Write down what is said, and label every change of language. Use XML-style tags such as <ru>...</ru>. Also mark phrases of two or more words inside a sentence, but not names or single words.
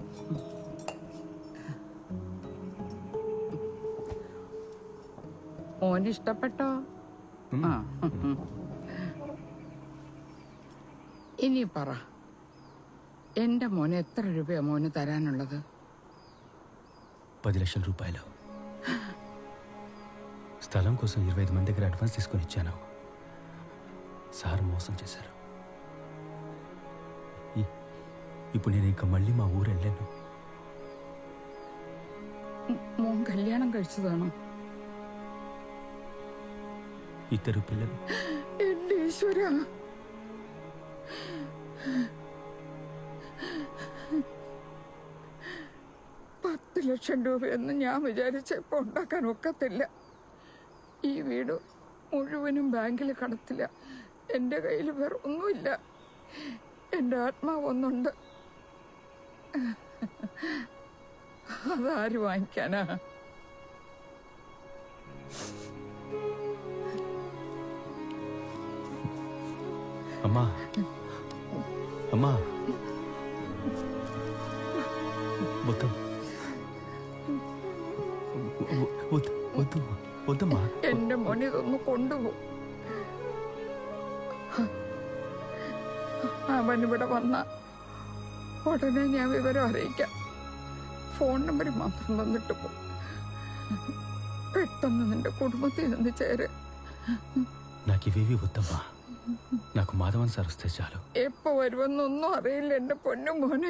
<ml>മോന് ഇഷ്ടപ്പെട്ടോ? ആ, ഇനി പറ, എന്റെ മോന് എത്ര രൂപയാ മോന് തരാനുള്ളത്?</ml> <te>10 లక్షల రూపాయలు. స్థలం కోసం 25 మంది దగ్గర అడ్వాన్స్ తీసుకొని ఇచ్చాను. సార్ మోసం చేశారు. ఇప్పుడు నేను ఇంకా మళ్ళీ మా ఊరు వెళ్ళాను.</te> <ml>മോൻ കല്യാണം കഴിച്ചതാണോ?</ml> <te>2 పిల్లలు.</te> <ml>എന്റെ ഈശ്വരാ, $10 ലക്ഷം രൂപയൊന്നും ഞാൻ വിചാരിച്ചപ്പോ ഉണ്ടാക്കാൻ ഒക്കത്തില്ല. ഈ വീട് മുഴുവനും ബാങ്കിൽ കടത്തില്ല. എൻ്റെ കയ്യിൽ വേറെ ഒന്നുമില്ല. എൻ്റെ ആത്മാവൊന്നുണ്ട്. അതാര് വാങ്ങിക്കാനാ?</ml> <te>అమ్మా, అమ్మా, వద్దు వద్దు వద్దు వద్దమ్మా.</te> <ml>എന്റെ മോനെ ഇതൊന്ന് കൊണ്ടുപോ. അവനിവിടെ വന്ന ഉടനെ ഞാൻ വിവരം അറിയിക്കാം. ഫോൺ നമ്പർ മാത്രം തന്നിട്ട് പോ. പെട്ടെന്ന് നിന്റെ കുടുംബത്തിൽ നിന്ന് ചേര്.</ml> <te>నాకు ఇవేవి వద్దమ్మా. నాకు మాధవన్ సార్ వస్తే చాలు.</te> <ml>എപ്പോ വരുമെന്നൊന്നും അറിയില്ല എന്റെ പൊന്നു മോനെ.</ml>